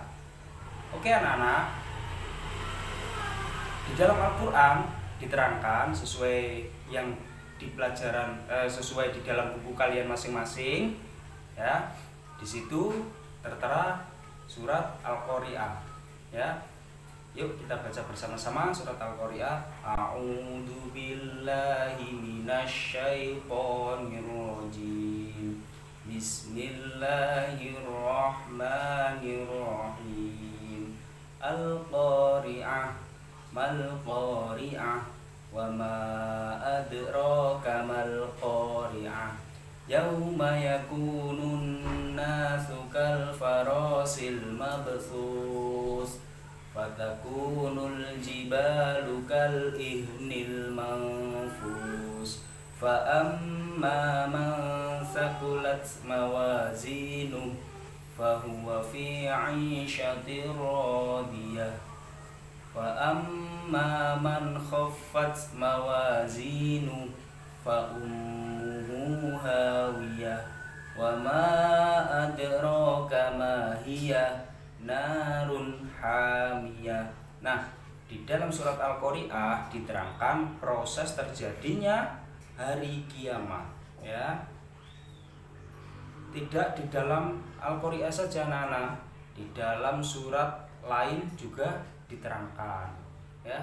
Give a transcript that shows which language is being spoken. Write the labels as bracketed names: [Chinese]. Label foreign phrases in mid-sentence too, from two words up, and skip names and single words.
[Indonesian] Oke anak-anak, di dalam Al-Quran diterangkan sesuai yang di pelajaran, sesuai di dalam buku kalian masing-masing, ya. Di situ tertera surat Al-Qari'ah, ya. Yuk kita baca bersama-sama surat Al-Qari'ah. [Arabic] أعوذ بالله من الشيطان الرجيم. Bismillahirrahmanirrahim. القارعة ما القارعة وما أدراك ما القارعة. يوم يكون الناس كالفراش المبثوث وتكون الجبال كالعهن المنفوش فأما من ثقلت موازينه فهو في عيشة راضية وأما من خفت موازينه فأمه هاوية وما أدراك ما هيه نار حامية. [Indonesian] Nah, di dalam surat Al-Qari'ah diterangkan proses terjadinya hari kiamat, ya. Tidak di dalam Al-Qari'ah saja, anak-anak, di dalam surat lain juga diterangkan, ya.